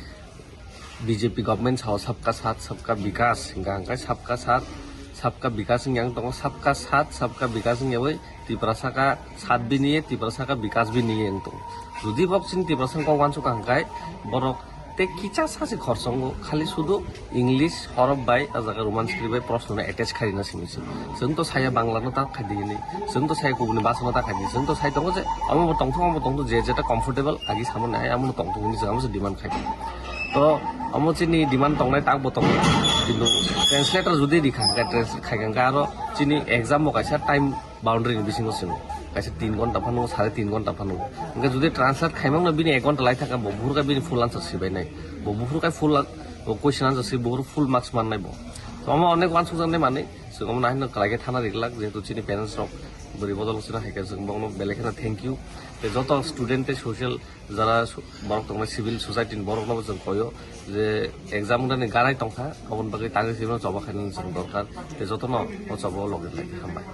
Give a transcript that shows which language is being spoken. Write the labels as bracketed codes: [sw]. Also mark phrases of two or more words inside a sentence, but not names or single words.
[trp] BJP government sao [hi] सबका साथ सबका विकास [trp] hingang kai [hi] सबका साथ सबका विकास [trp] yang tong [hi] सबका साथ सबका विकास [trp] yawai Tripura saka sath biniye Tripura saka vikas biniye tong judi boksin Tripura sang kok wansu kangkai borok te kicha sase khorsongo khali sudu English horof bai ajaga [en] roman script [trp] bai proshno na attach kharina sinisi जों तो साया बांग्ला न ता खादिनि जों तो साया गुबुन भाषा न ता खादि जों तो साय दङ जे आमो तंथो जे जेटा कम्फर्टेबल आगि सामन नाय आमो तंथो नि जों आमो डिमान्ड खादि तो आमो चिनि डिमान्ड तंनाय ताक बतंग किन्तु ट्रान्सलेटर जुदि दिखा ट्रान्सलेट खायगां गारो चिनि एग्जाम मकायसा [en] time boundary [trp] नि बिसिङो सिङो कायसा 3 घन्टा फानु 3.5 घन्टा फानु ओंगा जुदि ट्रान्सलेट खायमांनो बिनि 1 घन्टा लाय थाका बबुरगा बिनि [en] full answer [trp] सिबाय नाय बबुरगा [en] full question answer [trp] सि बबुर [en] full marks [trp] माननाय ब तो आमो अनेक वानसु जाने माने जों नाहिनो कलागे थाना रिगलाक जेतु चिनि पेरेंट्स रक बरि बदल सिना हायका जों बंनो बेलेखना [en] thank you [trp] ते जत स्टूडेंट ते सोशल जरा बरक तंग [en] civil society [trp] बरक न जों कयो जे एग्जाम गने गाराय तंखा अबन बागै तागे सिबन जबा खायन जों दरकार ते जत न जब लगे हामबाय।